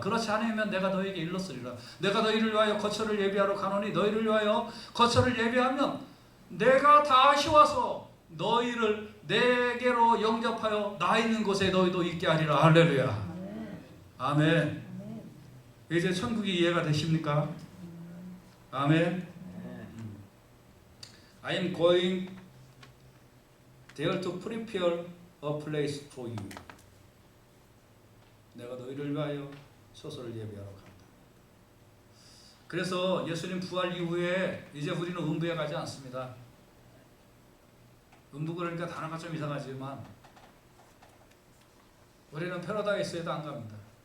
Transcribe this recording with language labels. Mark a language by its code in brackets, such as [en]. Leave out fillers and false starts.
[ko] 그렇지 않으면 내가 너에게 일렀으리라. 내가 너희를 위하여 거처를 예비하러 가노니 너희를 위하여 거처를 예비하면 내가 다시 와서 너희를 내게로 영접하여 나 있는 곳에 너희도 있게 하리라. 할렐루야. 아멘. 이제 천국이 이해가 되십니까? 아멘. [en] I am going there to prepare a place for you. [ko] 내가 너희를 위하여 처소를 예비하러 간다. 그래서 예수님 부활 이후에 이제 우리는 음부에 가지 않습니다. 음부 그러니까 단어가 좀 이상하지만 우리는 패러다이스에도 안 갑니다.